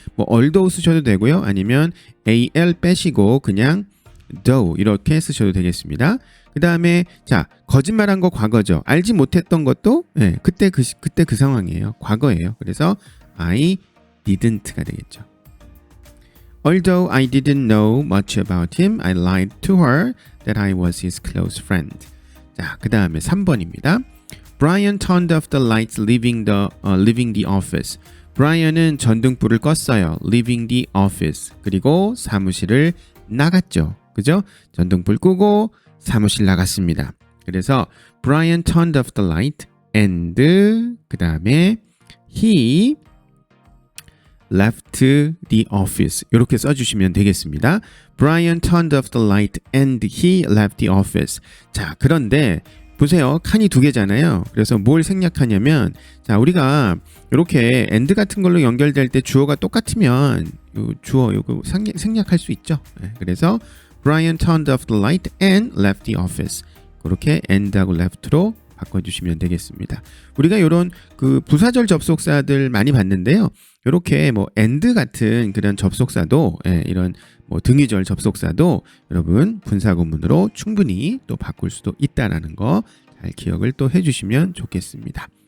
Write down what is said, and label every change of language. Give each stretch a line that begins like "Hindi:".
Korean: 뭐 although 쓰셔도 되고요. 아니면 al 빼시고 그냥 though 이렇게 쓰셔도 되겠습니다. 그 다음에 자, 거짓말한 거 과거죠. 알지 못했던 것도 그때 그 상황이에요. 과거예요. 그래서 I didn't가 되겠죠.
English: Although I didn't know much about him, I lied to her that I was his close friend.
Korean: 자, 그 다음에 3번입니다.
English: Brian turned off the lights, leaving the office.
Korean: 브라이언은 전등불을 껐어요.
English: leaving the office.
Korean: 그리고 사무실을 나갔죠. 그죠? 전등불 끄고 사무실 나갔습니다. 그래서
English: Brian turned off the light and
Korean: 그 다음에
English: he left the office.
Korean: 이렇게 써주시면 되겠습니다.
English: Brian turned off the light and he left the office.
Korean: 자, 그런데 보세요. 칸이 두 개잖아요. 그래서 뭘 생략하냐면 자, 우리가 이렇게 and 같은 걸로 연결될 때 주어가 똑같으면 주어 요거 생략할 수 있죠. 그래서
English: Brian turned off the light and left the office.
Korean: 그렇게 and하고 left로 바꿔주시면 되겠습니다. 우리가 이런 그 부사절 접속사들 많이 봤는데요. 이렇게 뭐 and 같은 그런 접속사도 이런 뭐 등위절 접속사도 여러분 분사구문으로 충분히 또 바꿀 수도 있다라는 거 잘 기억을 또 해주시면 좋겠습니다.